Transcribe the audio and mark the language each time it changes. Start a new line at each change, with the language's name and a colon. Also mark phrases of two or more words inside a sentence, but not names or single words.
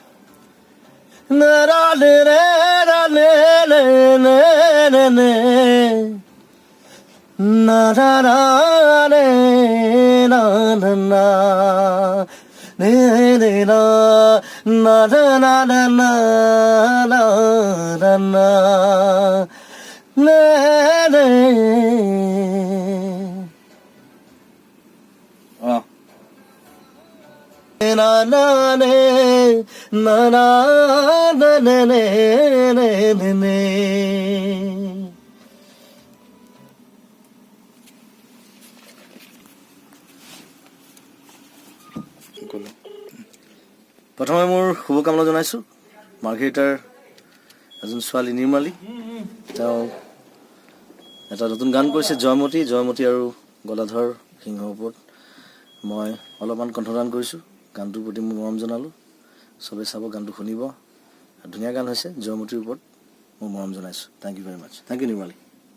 Assamese: na ra le re ra ne ne ne ne na na ne na na na ne ne na na na na na na na na na ne ne na na ne na na na ne ne ne ne প্ৰথমে মোৰ শুভকামনা জনাইছোঁ মাৰ্ঘেৰিটাৰ এজন ছোৱালী নিৰ্মালী তেওঁ এটা নতুন গান কৰিছে জয়মতী আৰু গদাধৰ সিংহৰ ওপৰত মই অলপমান কণ্ঠদান কৰিছোঁ গানটোৰ প্ৰতি মোৰ মৰম জনালোঁ চবে চাব গানটো শুনিব ধুনীয়া গান হৈছে জয়মতীৰ ওপৰত মোৰ মৰম জনাইছোঁ
English: thank you very much thank you
Assamese: নিৰ্মালী